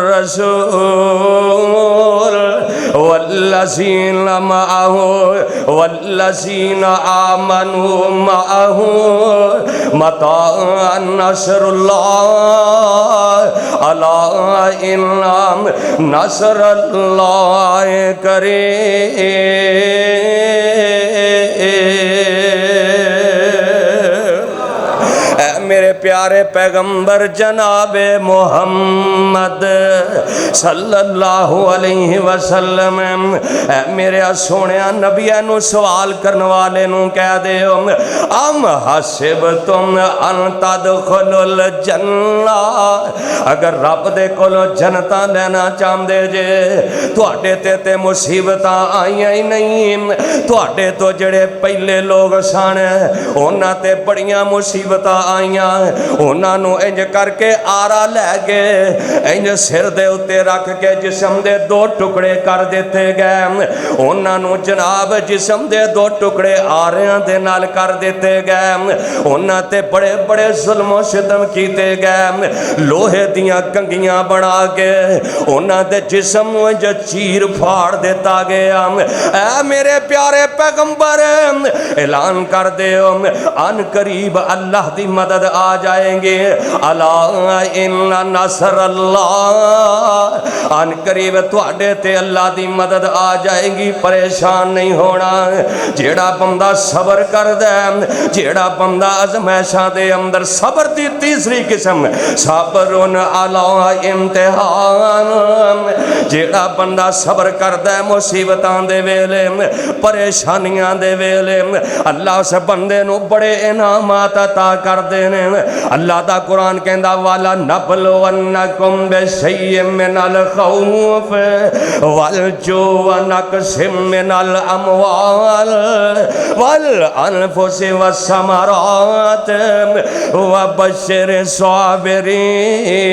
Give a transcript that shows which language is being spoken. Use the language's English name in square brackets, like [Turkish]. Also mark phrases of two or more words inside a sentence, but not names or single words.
[Arabic] الرسول والذين معه والذين آمنوا معه متى نصر الله ألا إن نصر الله قريب۔ [Punjabi] میرے پیارے پیغمبر جناب محمد [Arabic] صلی اللہ علیہ وسلم [Punjabi] اے میرے سونے نبیہ نو سوال کرنے والے نو کہہ دے [Arabic] ام حسبتم ان تدخلوا الجنہ [Punjabi] اگر رب دے کولو جنتاں لینا چاہندے جے تواڈے تے مصیبتاں آئیاں ہی نہیں، تواڈے تو جڑے پہلے لوگ سن انہاں تے بڑیاں مصیبتاں آئیاں، انہاں نو انج کر کے آرا لے گئے، انج سر دے اتے رکھ کے جسم دے دو ٹکڑے کر دیتے گئے، انہاں نو جناب جسم دے دو ٹکڑے آریاں دے نال کر دیتے گئے، انہاں تے بڑے بڑے ظلم و ستم کیتے گئے، لوہے دیاں کنگیاں بنا کے انہاں دے جسم انج چیر پھاڑ دیتا گیا۔ اے میرے پیارے پیغمبر اعلان کر دے [Arabic] ان قریب [Punjabi] اللہ دی مدد آ جائیں گے، [Arabic] الا ان نصر اللہ ان قریب [Punjabi] تواڈے تے اللہ دی مدد آ جائے گی، پریشان نہیں ہونا۔ جیڑا بندہ صبر کر دے، جیڑا بندہ ازمائشاں دے اندر صبر دی تیسری قسم [Arabic] صبرن علی امتحان، [Punjabi] جیڑا بندہ صبر کر دے مصیبتاں دے ویلے پریشانیاں دے ویلے اللہ اس بندے نو بڑے انعامات عطا کر دینے۔ اللہ دا قرآن کہندا [Arabic] والا نبلونکم بشیء من الخوف والجوع ونقص من الاموال والانفس والثمرات وبشر الصابرین